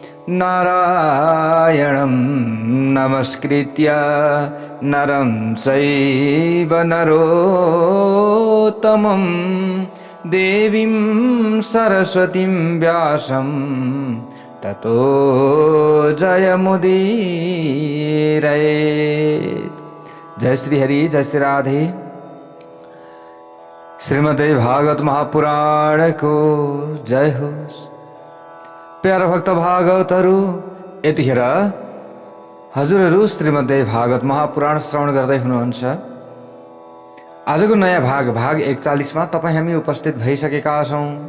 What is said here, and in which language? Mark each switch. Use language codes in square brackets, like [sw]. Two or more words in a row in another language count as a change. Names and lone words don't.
[sa] नारायणं नमस्कृत्य नरं चैव नरोत्तमं देवीं सरस्वतीं व्यासं ततो जयमुदीरयेत्। [ne] जय श्री हरि, जय श्री राधे। श्रीमद् भागवत महापुराण को जय होस्। प्यारा भक्त भागवतहरू, यतिखेर हजुरहरू श्रीमद् भागवत महापुराण श्रवण गर्दै हुनुहुन्छ। आजको नयाँ भाग 41 मा तपाईँ हामी उपस्थित भइसकेका छौँ।